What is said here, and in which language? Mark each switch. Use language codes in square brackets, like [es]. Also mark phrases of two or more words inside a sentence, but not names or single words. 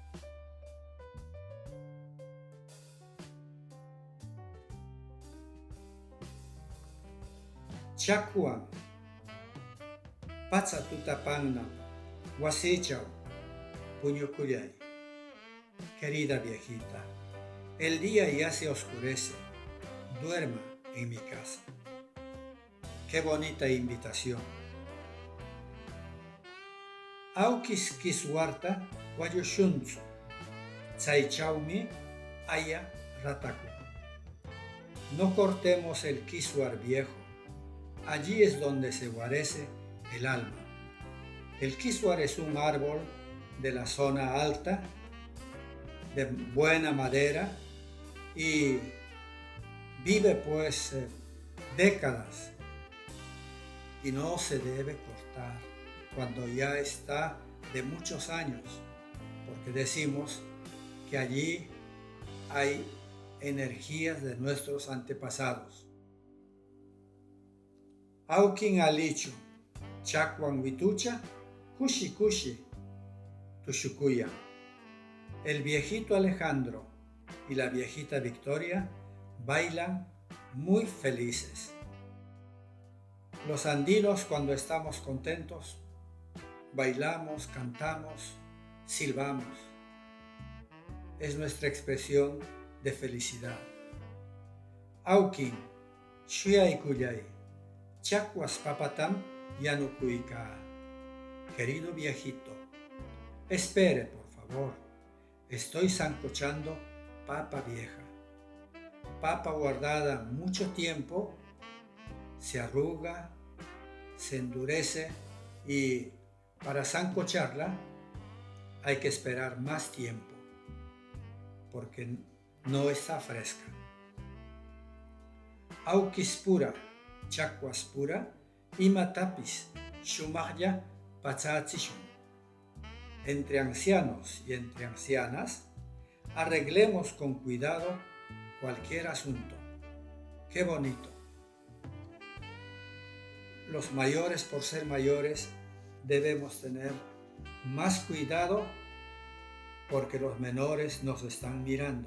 [qu] Chacuan, Patsa tutapangna, Wasichao, Puñucuyay. [es] Querida viejita, el día ya se oscurece, duerma en mi casa. Qué bonita invitación. [qu] Aukis kiswarta wayushunzu, Tsaichaumi aya rataku. [es] No cortemos el kiswar viejo. Allí es donde se guarece el alma. El kiswar es un árbol de la zona alta, de buena madera, y vive pues décadas y no se debe cortar cuando ya está de muchos años, porque decimos que allí hay energías de nuestros antepasados. [qu] Aukin alichu, chacuan vitucha, kushi kushi, tushukuya. [es] El viejito Alejandro y la viejita Victoria bailan muy felices. Los andinos, cuando estamos contentos, bailamos, cantamos, silbamos. Es nuestra expresión de felicidad. [qu] Aukin, shuyaikuyay. Chacuas papatam yanukuika. [es] Querido viejito, espere por favor, estoy sancochando papa vieja. Papa guardada mucho tiempo, se arruga, se endurece y para sancocharla hay que esperar más tiempo porque no está fresca. [qu] Aukispura, chakwaspura, imatapis, shumaqlla pachaachishun. [es] Entre ancianos y entre ancianas, arreglemos con cuidado cualquier asunto. ¡Qué bonito! Los mayores, por ser mayores, debemos tener más cuidado porque los menores nos están mirando.